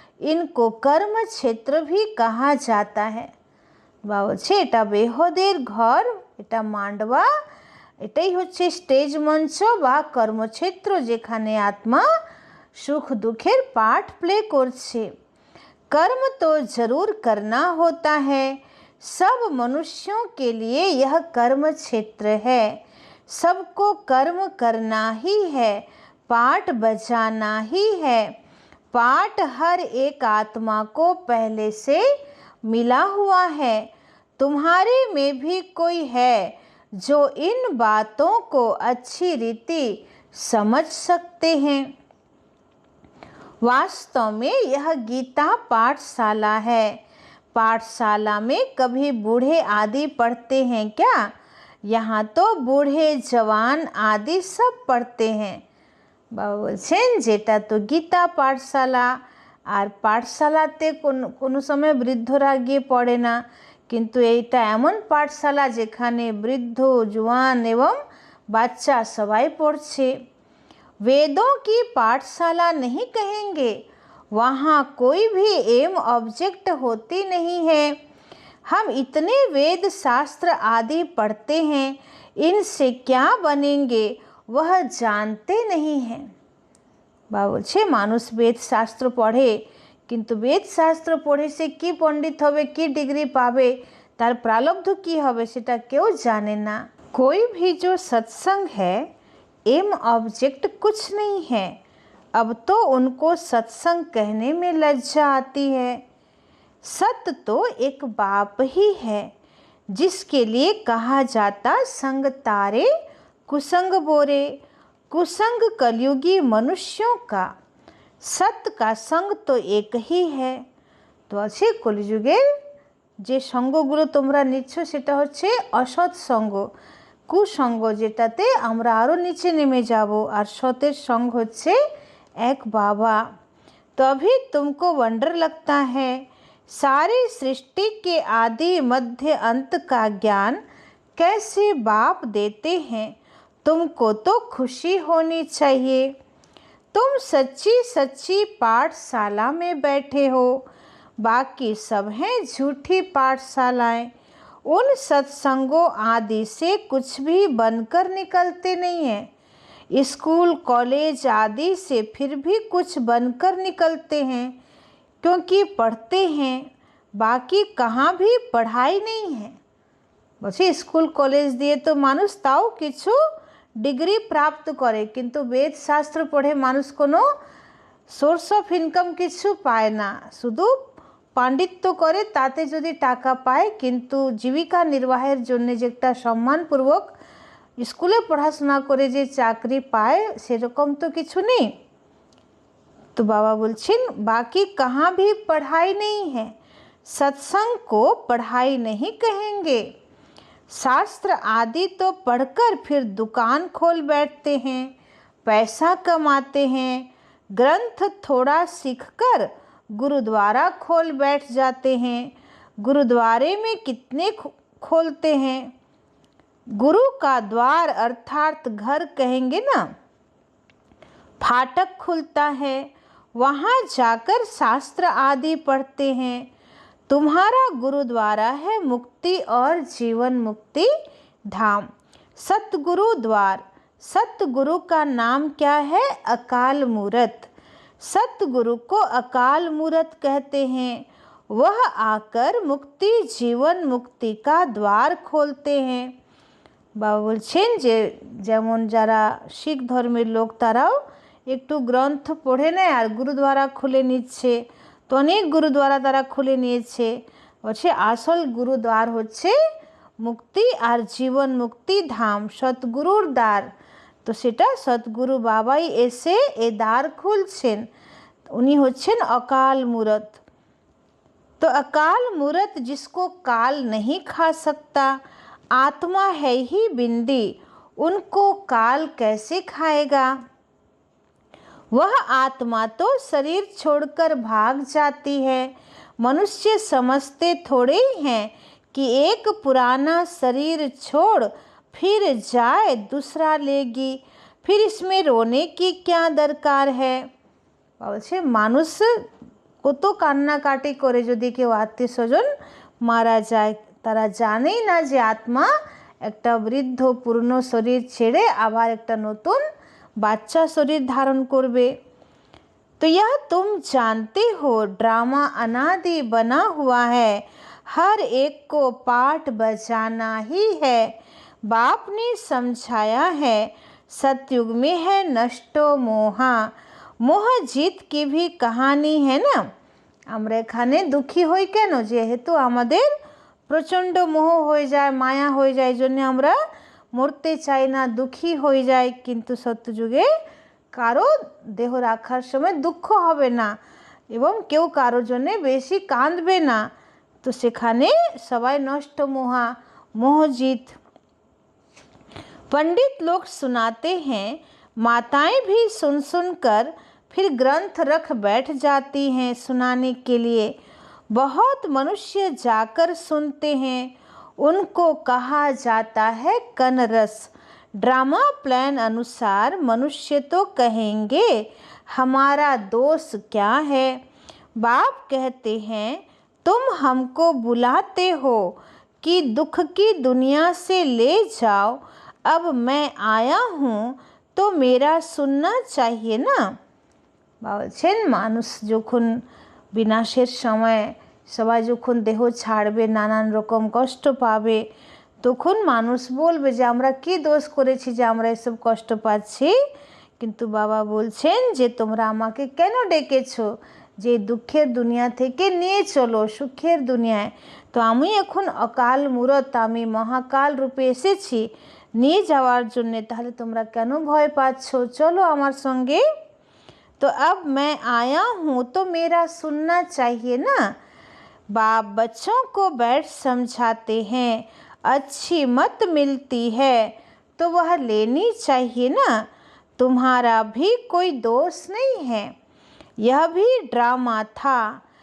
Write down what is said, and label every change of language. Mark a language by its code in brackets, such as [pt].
[hi] इनको कर्म क्षेत्र भी कहा जाता है। [bn] বা হচ্ছে এটা বেহদের ঘর, এটা মান্ডবা, এটাই হচ্ছে স্টেজ মঞ্চ বা কর্মক্ষেত্র, যেখানে আত্মা সুখ দুঃখের পাঠ প্লে করছে। [hi] कर्म तो जरूर करना होता है, सब मनुष्यों के लिए यह कर्म क्षेत्र है। सबको कर्म करना ही है, पाठ बजाना ही है। पाठ हर एक आत्मा को पहले से मिला हुआ है। तुम्हारे में भी कोई है जो इन बातों को अच्छी रीति समझ सकते हैं। वास्तव में यह गीता पाठशाला है। पाठशाला में कभी बूढ़े आदि पढ़ते हैं क्या? यहाँ तो बूढ़े जवान आदि सब पढ़ते हैं। [bn] बाबा बोलছেন যেটা তো গীতা পাঠশালা, আর পাঠশালাতে কোনো সময় বৃদ্ধরা গিয়ে পড়ে না, কিন্তু এইটা এমন পাঠশালা যেখানে বৃদ্ধ, জওয়ান এবং बाच्चा सबाई पढ़छे। [hi] वेदों की पाठशाला नहीं कहेंगे, वहाँ कोई भी एम ऑब्जेक्ट होती नहीं है। हम इतने वेद शास्त्र आदि पढ़ते हैं, इनसे क्या बनेंगे वह जानते नहीं हैं। [bn] বা বলছে মানুষ বেদ শাস্ত্র পড়ে, কিন্তু বেদ শাস্ত্র পড়ে সে কি পণ্ডিত হবে, কি ডিগ্রি পাবে, তার প্রারব্ধ কি হবে সেটা কেউ জানে না। [hi] कोई भी जो सत्संग है एम ऑब्जेक्ट कुछ नहीं है। अब तो उनको सत्संग कहने में लज्जा आती है। सत्य तो एक बाप ही है, जिसके लिए कहा जाता संग तारे कुसंग बोरे। कुसंग कलयुगी मनुष्यों का, सत्य का संग तो एक ही है। [bn] तो আছে কলিযুগের যে সঙ্গগুলো তোমরা নিচ্ছ সেটা হচ্ছে অসৎ সঙ্গ, কুসঙ্গ, যেটাতে আমরা আরও নিচে নেমে যাব। আর সতের সঙ্গ হচ্ছে এক বাবা। [hi] तो अभी तुमको वंडर लगता है, सारी सृष्टि के आदि मध्य अंत का ज्ञान कैसे बाप देते हैं। तुमको तो खुशी होनी चाहिए। तुम सच्ची सच्ची पाठशाला में बैठे हो, बाकी सब हैं झूठी पाठशालाएं। उन सत्संगों आदि से कुछ भी बनकर निकलते नहीं हैं। स्कूल कॉलेज आदि से फिर भी कुछ बनकर निकलते हैं, क्योंकि पढ़ते हैं, बाकी कहाँ भी पढ़ाई नहीं है। [bn] বলছে স্কুল কলেজ দিয়ে তো মানুষ তাও কিছু ডিগ্রি প্রাপ্ত করে, কিন্তু বেদ শাস্ত্র পড়ে মানুষ কোনো সোর্স অফ ইনকাম কিছু পায় না। শুধু পাণ্ডিত্য করে, তাতে যদি টাকা পায়, কিন্তু জীবিকা নির্বাহের জন্য যে একটা সম্মানপূর্বক স্কুলে পড়াশোনা করে যে চাকরি পায় সেরকম তো কিছু নেই। [hi] तो बाबा [bn] बोलছেন [hi] बाकी कहाँ भी पढ़ाई नहीं है। सत्संग को पढ़ाई नहीं कहेंगे। शास्त्र आदि तो पढ़कर फिर दुकान खोल बैठते हैं, पैसा कमाते हैं। ग्रंथ थोड़ा सीखकर गुरुद्वारा खोल बैठ जाते हैं। गुरुद्वारे में कितने खोलते हैं। गुरु का द्वार अर्थात घर कहेंगे ना, फाटक खुलता है, वहाँ जाकर शास्त्र आदि पढ़ते हैं। तुम्हारा गुरुद्वारा है मुक्ति और जीवन मुक्ति धाम, सतगुरु द्वार। सतगुरु का नाम क्या है? अकाल मूरत। सतगुरु को अकाल मूरत कहते हैं। वह आकर मुक्ति जीवन मुक्ति का द्वार खोलते हैं। [bn] बाबा বলছেন যে যেমন যারা শিখ ধর্মের লোক তারাও একটু গ্রন্থ পড়ে নেয় আর গুরুদ্বারা খুলে নিচ্ছে, তো অনেক গুরুদ্বারা তারা খুলে নিয়েছে। বলছে আসল গুরুদ্বার হচ্ছে মুক্তি আর জীবন মুক্তি ধাম, সতগুরুর দ্বার। তো সেটা সতগুরু বাবাই এসে এ দ্বার খুলছেন, উনি হচ্ছেন অকাল মূরত। [hi] तो अकाल मूरत जिसको काल नहीं खा सकता, आत्मा है ही बिंदी, उनको काल कैसे खाएगा। वह आत्मा तो शरीर छोड़कर भाग जाती है। मनुष्य समझते थोड़े ही हैं कि एक पुराना शरीर छोड़ फिर जाए दूसरा लेगी, फिर इसमें रोने की क्या दरकार है। [bn] বলছে মানুষ কত কান্নাকাটি করে যদি কেউ আত্মীয় স্বজন মারা যায়, তারা জানেই না যে আত্মা একটা বৃদ্ধ পূর্ণ শরীর ছেড়ে আবার একটা নতুন বাচ্চা শরীর ধারণ করবে। [hi] तो यह तुम जानते हो, ड्रामा अनादि बना हुआ है, हर एक को पाठ बजाना ही है। बाप ने समझाया है, सतयुग में है नष्टो मोहा, मोह जीत की भी कहानी है ना। [bn] আমরা এখানে দুঃখী হই কেন? যেহেতু আমাদের প্রচণ্ড মোহ হয়ে যায়, মায়া হয়ে যায়, জন্য আমরা মরতে চাই না, দুঃখী হয়ে যায়। কিন্তু সত্যযুগে কারো দেহ রাখার সময় দুঃখ হবে না এবং কেউ কারোর জন্যে বেশি কাঁদবে না। তো সেখানে সবাই নষ্ট মোহা, মোহজিত। [hi] पंडित लोग सुनाते हैं, माताएं भी सुन सुनकर फिर ग्रंथ रख बैठ जाती हैं सुनाने के लिए। बहुत मनुष्य जाकर सुनते हैं, उनको कहा जाता है कनरस। ड्रामा प्लान अनुसार मनुष्य तो कहेंगे हमारा दोष क्या है। बाप कहते हैं तुम हमको बुलाते हो कि दुख की दुनिया से ले जाओ, अब मैं आया हूँ तो मेरा सुनना चाहिए ना। [bn] বলছেন মানুষ যখন বিনাশের সময় সবাই যখন দেহ ছাড়বে, নানান রকম কষ্ট পাবে, তখন মানুষ বলবে যে আমরা কি দোষ করেছি যে আমরা এসব কষ্ট পাচ্ছি। কিন্তু বাবা বলছেন যে তোমরা আমাকে কেন ডেকেছো, যে দুঃখের দুনিয়া থেকে নিয়ে চলো সুখের দুনিয়ায়। তো আমি এখন অকাল মূরত, আমি মহাকাল রূপে এসেছি নিয়ে যাওয়ার জন্যে, তাহলে তোমরা কেন ভয় পাচ্ছ, চলো আমার সঙ্গে। [hi] तो अब मैं आया हूँ तो मेरा सुनना चाहिए ना। बाप बच्चों को बैठ समझाते हैं, अच्छी मत मिलती है तो वह लेनी चाहिए ना। तुम्हारा भी कोई दोष नहीं है, यह भी ड्रामा था।